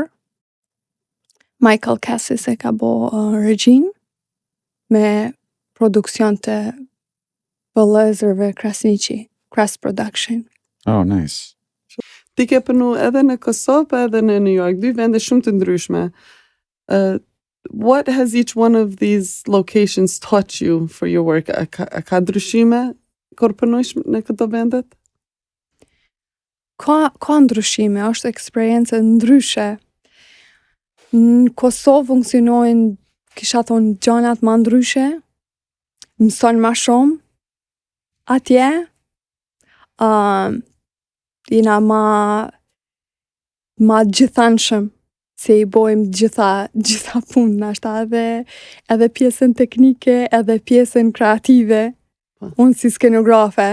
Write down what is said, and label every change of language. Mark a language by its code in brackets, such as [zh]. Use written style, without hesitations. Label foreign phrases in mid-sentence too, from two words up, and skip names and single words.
[sq] Michael Cassis e ka bo regjin me produksion të vëllezërve Krasniqi, Kras Production. [en] Oh, nice. [sq] Ti ke punu edhe në Kosovë edhe në New York, 2 vende shumë të ndryshme. [en] What has each one of these locations taught you for your work? [sq] A ka ndryshime kur punojsh në këto vendet? Ka ndryshime, është eksperiencë ndryshe. Në Kosovë funksionojnë, kisha thonë, gjanat ma ndryshe, mëson ma shumë, atje, jena ma gjithanshëm, se i bojmë gjitha punë, nashta edhe pjesën teknike, edhe pjesën kreative, unë si skenografe.